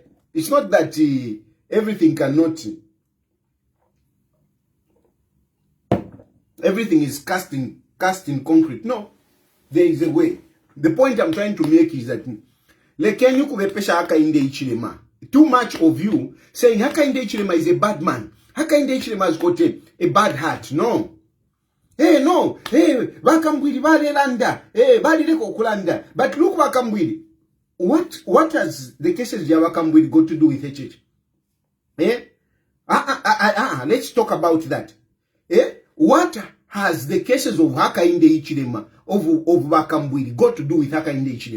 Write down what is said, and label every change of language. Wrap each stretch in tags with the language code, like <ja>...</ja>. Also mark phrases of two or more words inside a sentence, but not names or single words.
<en>It's not that everything cannot... Everything is cast in concrete. No. There is a way. The point I'm trying to make is that too much of you saying Hakainde Hichilema is a bad man. Hakainde Hichilema has got a bad heart.</en> <bem>No. No. Bakambwili balelanda. Balileko kulanda.</bem> <en>But look Bakambwili. What has the cases of Bakambwili got to do with HH? Let's talk about that. What has the cases of Hakainde Hichilema, of Bakambwili, got to do with Hakainde Hichilema?</en>